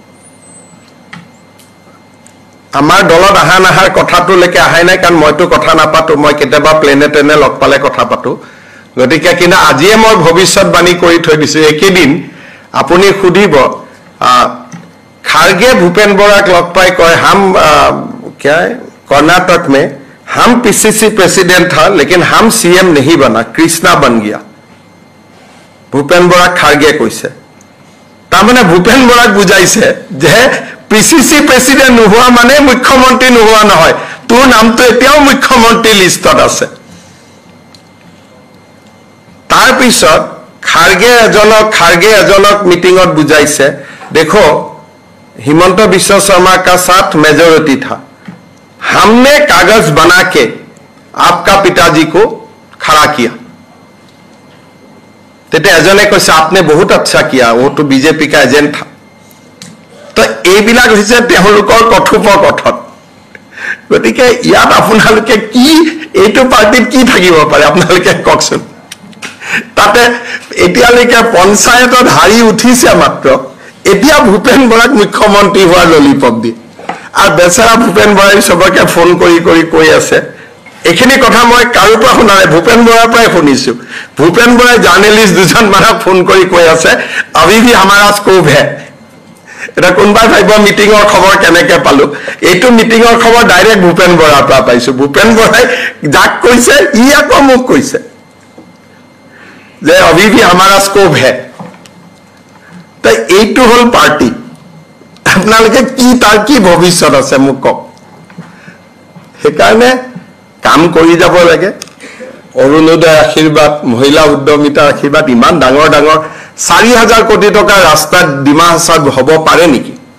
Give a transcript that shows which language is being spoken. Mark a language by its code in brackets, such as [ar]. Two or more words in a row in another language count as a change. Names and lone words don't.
[as] আমাৰ দলত আহাৰ কথাটো লেকে আহাই নাই কাৰণ মইতো কথা নাপাতো মই কেতিয়াবা প্লেনেটেনে লগ পালে কথা পাতো গতিকে কিনা আজিয়ে মই ভৱিষ্যতবাণী কৰি থৈ দিছো একেদিন আপুনি সুধিব খাৰগে ভূপেন বৰাক লগ পাই কয় হাম [hi] क्या है कर्नाटक में हम PCC प्रेसिडेंट था लेकिन हम CM नहीं बना कृष्णा बन गया [as] भूपेन बरा खारगे কৈছে তাৰমানে ভূপেন বৰাক বুজাইছে যে [en] PCC president [as] নোহোৱা মানে মুখ্যমন্ত্ৰী নোহোৱা নহয় তোৰ নামটো এতিয়াও মুখ্যমন্ত্ৰী লিষ্টত আছে তাৰ পিছত খাৰগে এজনক মিটিংত বুজাইছে দেখো [hi] हिमंत बिश्व शर्मा का साथ मेजॉरिटी था हमने कागज बना के आपका पिताजी को खड़ा किया तेते एजने কৈছে आपने बहुत अच्छा किया वो तो बीजेपी का एजेंट था तो [as] এইবিলাক হৈছে তেওঁলোকৰ কথোপকথন গতিকে ইয়াত আপোনালোকে কি এইটো পাৰ্টিত কি থাকিব পাৰে আপোনালোকে কওকচোন তাতে এতিয়ালৈকে পঞ্চায়তত হাৰি উঠিছে মাত্ৰ এতিয়া ভূপেন বৰাক মুখ্যমন্ত্ৰী হোৱাৰ ললিপপ দি আর বেচারা ভূপেন বৰাই সবকে ফোন কৰি কৈ আছে এখিনি কথা মই কাৰো পৰা শুনা নাই ভূপেন বৰাৰ পৰাই শুনিছো ভূপেন বৰাই জাৰ্নেলিষ্ট দুজন মানক ফোন কৰি কৈ আছে [hi] अभी भी हमारा स्कोप है [as] এটা কোনবা ভাইব মিটিংৰ খবৰ কেনেকে পালো এইটো মিটিংৰ খবৰ ডাইৰেক্ট ভূপেন বৰাৰ পৰা পাইছো ভূপেন বৰাই যাক কৈছে ই আকৌ মোক কৈছে যে [hi] अभी भी हमारा स्कोप है [as] তাই এইটো হল পাৰ্টি আপোনালোকে কি তাৰ কি ভৱিষ্যত আছে মোক কওক হেকাৰণে কাম কৰি যাব লাগে অৰুণোদয় আশীৰ্বাদ মহিলা উদ্যমিতা আশীৰ্বাদ ইমান ডাঙৰ 4000 কোটি টকা ৰাস্তা ডিমা হাছাওত হ'ব পাৰে নেকি